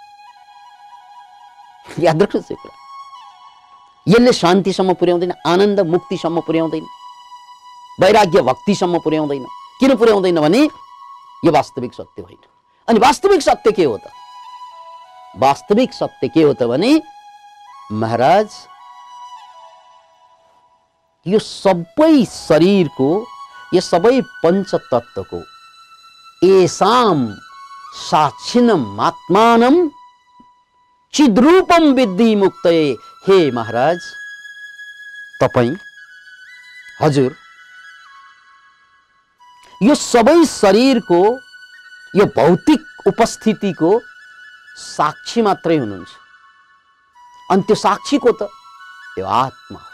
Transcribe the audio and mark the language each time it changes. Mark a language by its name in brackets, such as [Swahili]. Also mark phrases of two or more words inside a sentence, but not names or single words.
[Nepali] याद राख्नुहोस् यो कुरा, यसले शान्तिसम्म पुर्याउँदैन, आनन्द मुक्तिसम्म पुर्याउँदैन, वैराग्य भक्तिसम्म पुर्याउँदैन। किन पुर्याउँदैन भने यो वास्तविक सत्य होइन। अनि वास्तविक सत्य के हो त? वास्तविक सत्य के हो त भने महाराज, यो सबै शरीरको, यो सबै पञ्चतत्त्वको [Sanskrit] एसाम साक्षिणम् आत्मानं चिद्रूपम विद्धि मुक्तये। [Nepali] हे महाराज, तपाई, हजुर, यो सबै शरीरको, यो भौतिक उपस्थितिको साक्षी मात्रै हुनुहुन्छ। अनि त्यो साक्षीको त यो आत्मा हो।